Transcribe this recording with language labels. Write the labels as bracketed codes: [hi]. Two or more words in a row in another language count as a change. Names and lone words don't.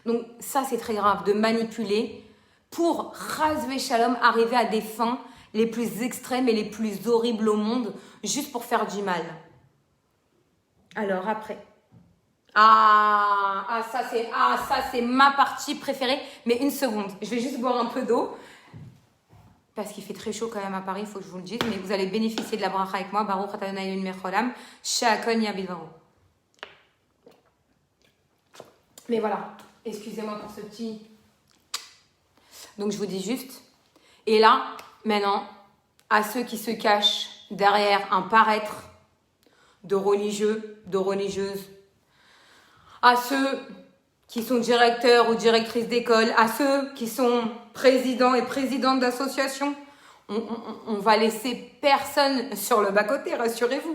[fr] Donc ça, c'est très grave de manipuler pour, [he] חס ושלום, [fr] arriver à des fins les plus extrêmes et les plus horribles au monde, juste pour faire du mal. Alors après. Ça c'est ma partie préférée. Mais une seconde, je vais juste boire un peu d'eau. Parce qu'il fait très chaud quand même à Paris, il faut que je vous le dise. Mais vous allez bénéficier de la bracha avec moi. [he] ברוך אתה אדוני אלוהינו מלך העולם, שהכל נהיה בדברו. [fr] Mais voilà, excusez-moi pour ce petit... Donc je vous dis juste. Et là, maintenant, à ceux qui se cachent derrière un paraître de religieux, de religieuses, à ceux qui sont directeurs ou directrices d'école, à ceux qui sont présidents et présidentes d'associations, on va laisser personne sur le bas-côté, rassurez-vous.